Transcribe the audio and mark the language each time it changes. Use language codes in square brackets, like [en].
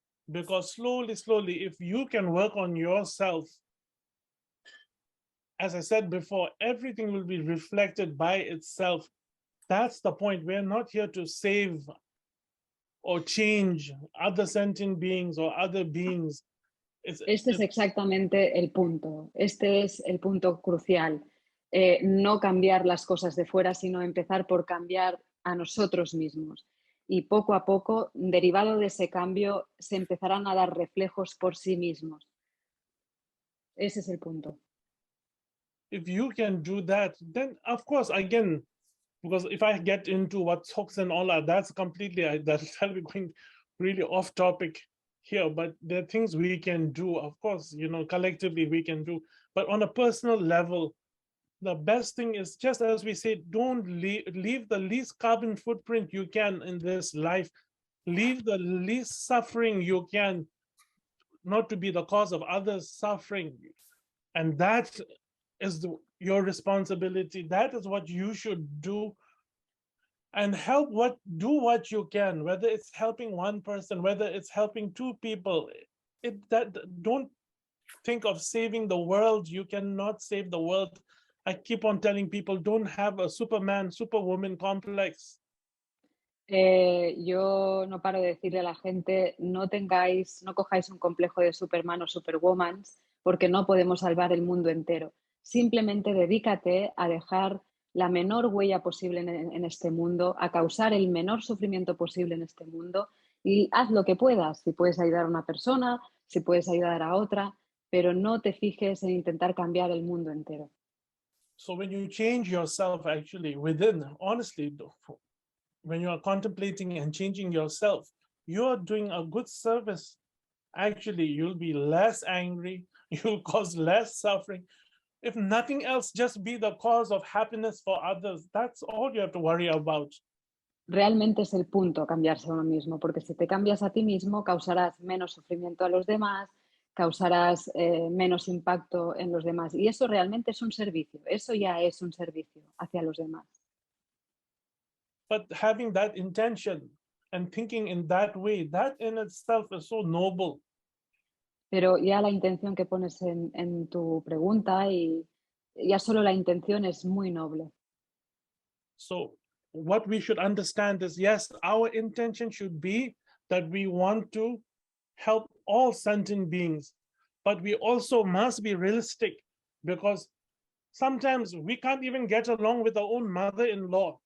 [en] Because slowly, if you can work on yourself, as I said before, everything will be reflected by itself. That's the point. We're not here to save or change other sentient beings or other beings. [es] Este es exactamente el punto. Este es el punto crucial. No cambiar las cosas de fuera, sino empezar por cambiar a nosotros mismos. Y poco a poco, derivado de ese cambio, se empezarán a dar reflejos por sí mismos. Ese es el punto. [en] If you can do that, then of course, again, because if I get into what talks and all that, that's completely, that'll be going really off topic here, but there are things we can do, of course, collectively we can do, but on a personal level, the best thing is, just as we said, don't leave the least carbon footprint you can in this life. Leave the least suffering you can, not to be the cause of others' suffering. And that is your responsibility. That is what you should do. And do what you can, whether it's helping one person, whether it's helping two people. Don't think of saving the world. You cannot save the world. I keep on telling people, don't have a Superman, Superwoman complex. [es] Yo no paro de decirle a la gente, no cojáis un complejo de Superman o Superwoman, porque no podemos salvar el mundo entero. Simplemente dedícate a dejar la menor huella posible en este mundo, a causar el menor sufrimiento posible en este mundo, y haz lo que puedas. Si puedes ayudar a una persona, si puedes ayudar a otra, pero no te fijes en intentar cambiar el mundo entero. [en] So when you change yourself actually within, honestly, when you are contemplating and changing yourself, you're doing a good service. Actually, you'll be less angry, you'll cause less suffering. If nothing else, just be the cause of happiness for others. That's all you have to worry about. [es] Realmente es el punto, cambiarse a uno mismo, porque si te cambias a ti mismo, causarás menos sufrimiento a los demás, causarás menos impacto en los demás. Y eso realmente es un servicio, eso ya es un servicio hacia los demás. [en] But having that intention and thinking in that way, that in itself is so noble. [es] Pero ya la intención que pones en tu pregunta, y ya solo la intención es muy noble. [en] So what we should understand is, yes, our intention should be that we want to help all sentient beings, but we also must be realistic, because sometimes we can't even get along with our own mother-in-law.